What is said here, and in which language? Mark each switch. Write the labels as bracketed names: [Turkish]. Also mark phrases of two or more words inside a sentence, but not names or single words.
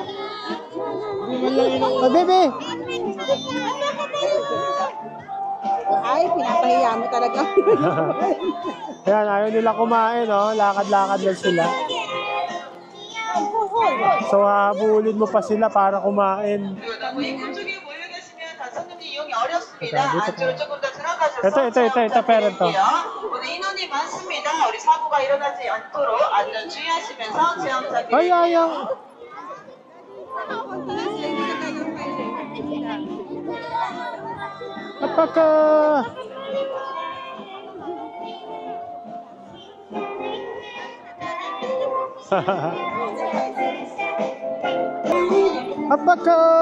[English] Oh, baby! [Filipino] Ay, pinapahiya mo talaga. Ayan, ayaw nila kumain, oh. Lakad-lakad lang sila. So, habulin mo pa sila para kumain. [Korean] 그리고 이쪽에 모여 계시면 단상님이 이용이 어렵습니다. 안쪽으로 조금 더 들어가셔서 [Filipino] ito, parent to. [Korean] 오늘 인원이 많습니다. 우리 사고가 일어나지 않도록 안전 주의하시면서 체험 부탁드립니다. [Filipino] Ay, ayaw. Apaka. Apaka.